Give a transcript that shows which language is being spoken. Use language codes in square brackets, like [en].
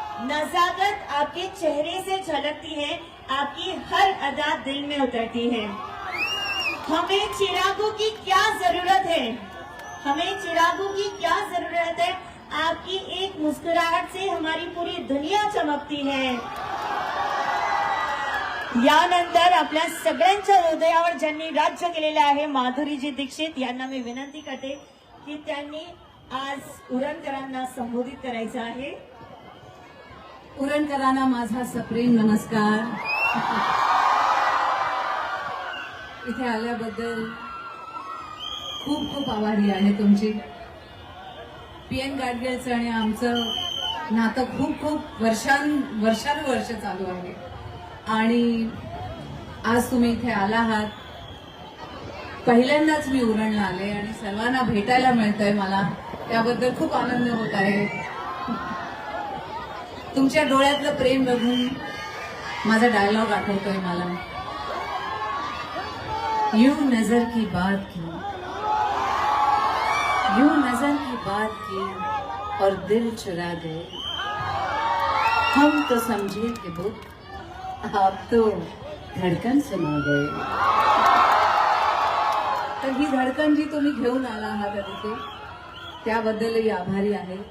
[hi] नजाकत आपके चेहरे से झलकती है, आपकी हर अदा दिल में उतरती है। हमें चिरागों की क्या जरूरत है, हमें चिरागों की क्या जरूरत है, आपकी एक मुस्कुराहट से हमारी पूरी दुनिया चमकती है। [mr] यानंतर आपल्या सगळ्यांच्या हृदयावर ज्यांनी राज्य केलेले आहे माधुरीजी दीक्षित यांना मी विनंती करते की त्यांनी आज उरणकरांना संबोधित करायचं आहे। उरणकरांना माझा सप्रेम नमस्कार। इथे आल्याबद्दल खूप खूप आभारी आहे तुमची। पीएन गाडगेचं आणि आमचं नातं खूप खूप वर्षानुवर्ष चालू आहे आणि आज तुम्ही इथे आला आहात। पहिल्यांदाच मी उरणला आले आणि सर्वांना भेटायला मिळतंय मला, त्याबद्दल खूप आनंद होत आहे। तुमच्या डोळ्यातलं प्रेम बघून माझा डायलॉग आठवतोय मला. [hi] यू नजर की बात की, यू नजर की बात की और दिल चुरा गए. हम तो समझे कि बुत, आप तो धडकन सुना गए. [mr] तर ही धडकन जी तुम्ही घेऊन आला आहात तिथे, त्याबद्दलही आभारी आहे.